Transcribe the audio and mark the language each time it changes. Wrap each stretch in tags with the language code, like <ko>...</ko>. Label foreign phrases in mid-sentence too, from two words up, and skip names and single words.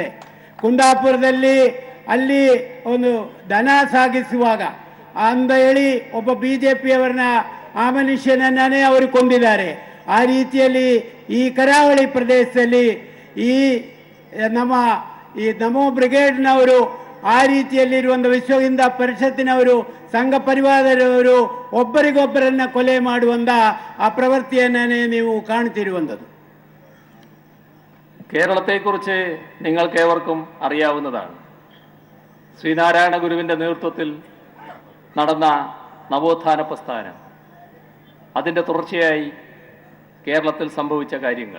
<kn>ಕುಂದಾಪುರದಲ್ಲಿ ಅಲ್ಲಿ ಒಂದು ದನ ಸಾಗಿಸುವಾಗ ಅಂದ ಹೇಳಿ ಒಬ್ಬ BJPಯವರನ್ನ ಆ ಮನುಷ್ಯನನ್ನೇ ಅವರು ಕೊಂದಿದ್ದಾರೆ. ಆ ರೀತಿಯಲ್ಲಿ ಈ ಕರಾವಳಿ ಪ್ರದೇಶದಲ್ಲಿ ಈ ನಮೋ ಬ್ರಿಗೇಡ್ನವರು ಆ ರೀತಿಯಲ್ಲಿರುವಂಥ ವಿಶ್ವ ಹಿಂದೂ ಪರಿಷತ್ತಿನವರು ಸಂಘ ಪರಿವಾರದವರು ಒಬ್ಬರಿಗೊಬ್ಬರನ್ನ ಕೊಲೆ ಮಾಡುವಂಥ</kn> <ml>ആ പ്രവൃത്തിയെന്നെ</ml> <kn>ನೀವು കാണുತ್ತಿರುವಂಥದ್ದು.</kn> <ml>കേരളത്തെക്കുറിച്ച് നിങ്ങൾക്കേവർക്കും അറിയാവുന്നതാണ്. ശ്രീനാരായണ ഗുരുവിൻ്റെ നേതൃത്വത്തിൽ നടന്ന നവോത്ഥാന പ്രസ്ഥാനം, അതിൻ്റെ തുടർച്ചയായി കേരളത്തിൽ സംഭവിച്ച കാര്യങ്ങൾ.</ml>